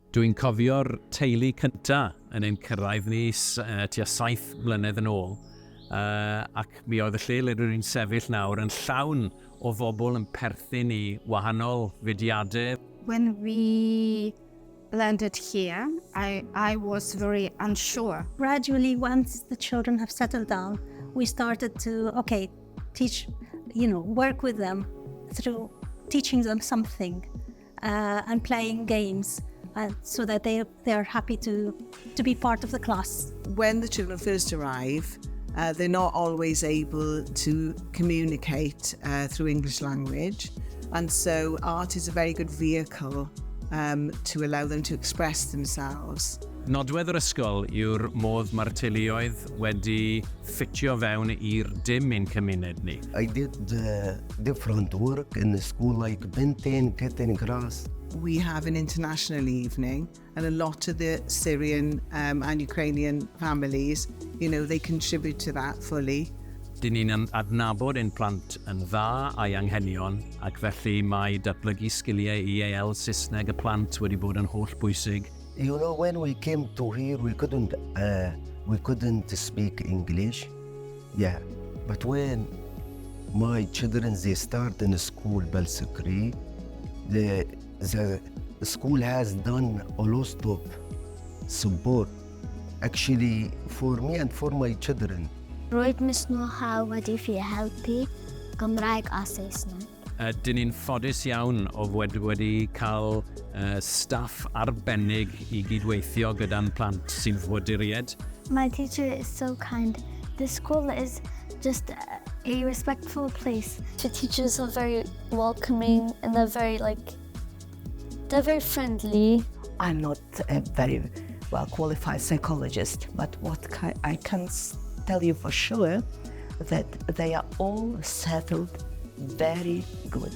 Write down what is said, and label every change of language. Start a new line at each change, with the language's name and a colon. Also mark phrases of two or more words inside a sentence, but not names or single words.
Welsh: Dwi'n cofio'r teulu cynta yn ein cyrraedd ni tua 7 mlynedd yn ôl. Ac mi oedd y lle le rydyn ni'n sefyll nawr yn llawn o bobl yn perthyn i wahanol fudiadau.
English: When we landed here, I was very unsure. Gradually, once the children have settled down, we started to, teach, work with them through teaching them something and playing games so that they are happy to be part of the class. When the children first arrive, they're not always able to communicate through English language, and so art is a very good vehicle to allow them to express themselves.
Welsh: Nodwedd yr ysgol yw'r modd mae'r teuluoedd wedi ffitio fewn i'r dim ein cymuned ni.
English: I did different work in the school like painting, cutting grass. We have an international evening, and a lot of the Syrian and Ukrainian families, they contribute to that fully.
Welsh: Dyn ni'n adnabod ein plant yn dda a'i anghenion, ac felly mae datblygu sgiliau EAL Saesneg y plant wedi bod yn holl bwysig.
English: When we came to here, we couldn't speak English. Yeah, but when my children, they start in school, Plascrug, the school has done a lot of support, actually, for me and for my children.
Welsh: Roedd Miss Noha wedi fi helpu Gymraeg a Saesneg. Dyn ni'n ffodus iawn o wedi cael staff arbennig i gydweithio gyda'n plant sy'n ffoaduriaid.
English: My teacher is so kind. The school is just a respectful place. The teachers are very welcoming and they're very friendly. I'm not a very well-qualified psychologist, but what I can tell you for sure that they are all settled very good.